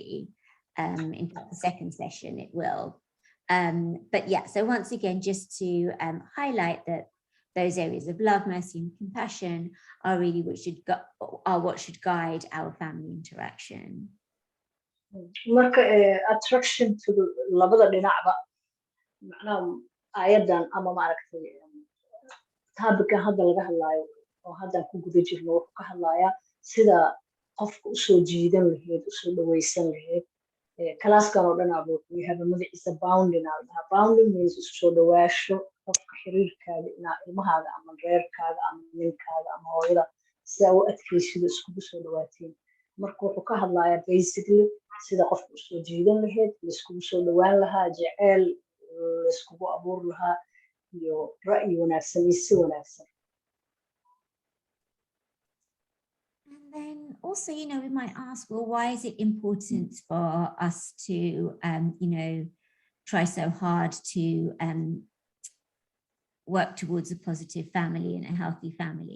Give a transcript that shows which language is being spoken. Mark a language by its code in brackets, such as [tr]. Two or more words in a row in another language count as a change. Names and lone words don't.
[en] In fact, the second session, it will. But yeah, so once again, just to highlight that those areas of love, mercy, and compassion are really what should guide our family interaction. [so] marka [en] attraction to [so] labada dhinacba macnaha ayadan ama maaragtay taabka hadda laga hadlaayo oo hadda ku guda jirno wuxuu ka hadlayaa sida qofka u soo jiidan lahayd u soo dhawaysan lahayd classkan oo dhan abu [en] we have a [so] magaciisa [en] bounding bounding means [so] isu soo dhawaasho qofka xiriirkaaga ina ilmahaaga ama reerkaaga ama ninkaaga ama hooyada si aad u adkaysido iskugu soo dhawaatiin marka wuxuu ka hadlayaa basically sida qofka u soo jiidan lahayd iskugu soo dhawaan lahaa jecel iskugu abuur lahaa iyo ra'yi wanaagsan iyo si wanaagsan. [en] And then also, you know, we might ask, well, why is it important for us to, you know, try so hard to work towards a positive family and a healthy family?